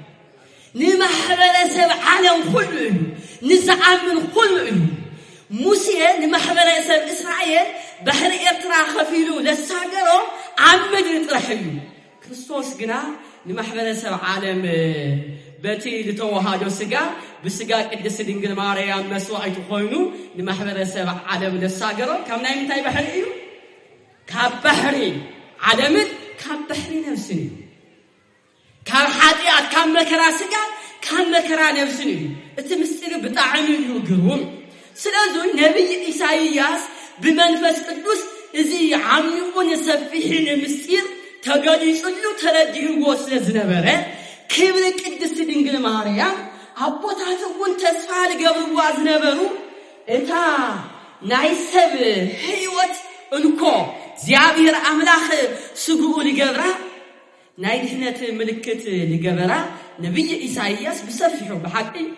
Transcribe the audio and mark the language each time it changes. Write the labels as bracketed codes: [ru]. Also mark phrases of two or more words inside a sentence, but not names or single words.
[ti] ንማሕበረሰብ ዓለም ኩሉ እዩ ንዝኣምን ኩሉ እዩ ሙሴ ንማሕበረሰብ እስራኤል ባህሪ ኤርትራ ከፊሉ ለሳገሮ ኣብ ምድሪ ጥራሕ እዩ ክርስቶስ ግና ንማሕበረሰብ ዓለም በቲ ዝተዋሃዶ ስጋ ብስጋ ቅድስት ድንግል ማርያም መስዋዕቱ ኮይኑ ንማሕበረሰብ ዓለም ለሳገሮ ካብ ናይ ምንታይ ባህሪ እዩ ካብ ባህሪ ዓለምን ካብ ባህሪ ነፍስን እዩ ካብ ኃጢአት ካብ መከራ ስጋ ካብ መከራ ነፍስን እዩ እቲ ምስጢር ብጣዕሚ እዩ ግሩም ስለዚህ ነቢይ ኢሳይያስ በመንፈስ ቅዱስ እዚ ዓሚቁን ሰፊሕን ምስጢር ተገሊጹሉ ተረዲርዎ ስለዝነበረ ክብሪ ቅድስት ድንግል ማርያም አቦታቱን ተስፋ ለገብርዋ ዝነበሩ እታ ናይ ሰብ ሕይወት እንኮ እግዚአብሔር አምላኽ ስጉኡ ሊገብራ ናይ ድህነት ምልክት ሊገበራ ነቢይ ኢሳይያስ በሰፊሑ በሐቂ